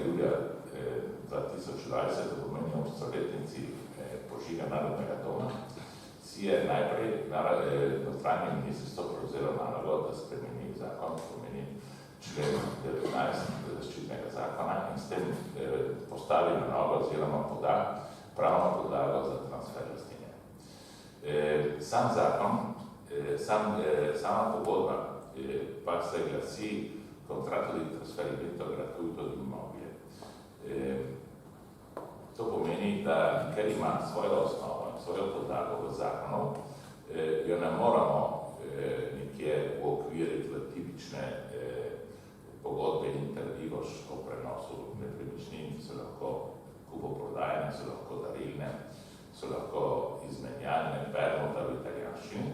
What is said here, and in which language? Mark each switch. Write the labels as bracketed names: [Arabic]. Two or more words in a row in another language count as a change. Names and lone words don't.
[Slovenian] julija 2020, v pomeni ob stoletnici požiga Narodnega doma, si je najprej notranje ministrstvo prevzelo nalogo, da spremeni zakon, pomeni člen 19 zaščitnega zakona in s tem postavi na novo oziroma poda pravno podlago za transfer lastnine. Sam zakon, sama pogodba pa se glasi [Italian] contratto di trasferimento gratuito di immobile. [Slovenian] To pomeni, da ker ima svojo osnovo in svojo podlago v zakonu, jo ne moramo nekje uokviriti v tipične pogodbe interdivoš o prenosu nepremičnin, ki so lahko kupoprodajne, so lahko darilne, so lahko izmenjalne, permuta v italijanščini.